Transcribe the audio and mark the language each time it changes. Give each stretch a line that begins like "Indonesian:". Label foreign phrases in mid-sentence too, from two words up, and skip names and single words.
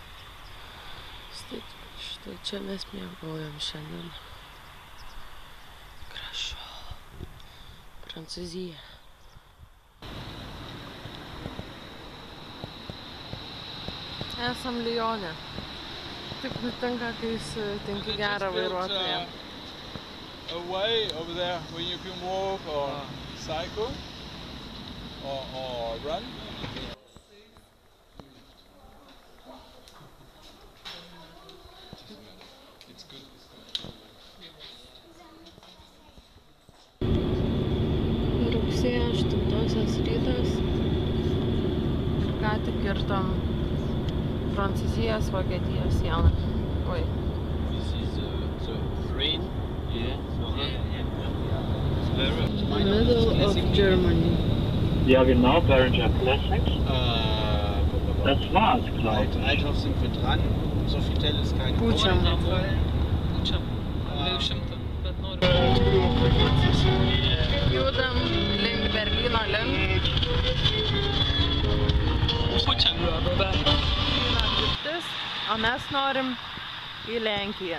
Lithuanian: Štai čia mes miegojom šiandien. Gražu. Prancūzija. Esam Lyone. Taip nutinka, kai sutinki gerą vairuotoją.
English: A way over there where you can walk or cycle or run.
Lithuanian: Rugsėjo 8-osios rytas. Ką tik kirtom Prancūzijos, Vokietijos sieną. Oi.
English: This is the train. Middle of Germany.
German: Ja, genau, Behringer Classics. Das war's, glaube ich. Althoff sind wir dran. Sofitel ist kein
Lithuanian: Pučiam. Pučiam. 200, bet noriu. Judam link Berlyno link. Pučiam. Berlyno kryptis, o mes norim į Lenkiją.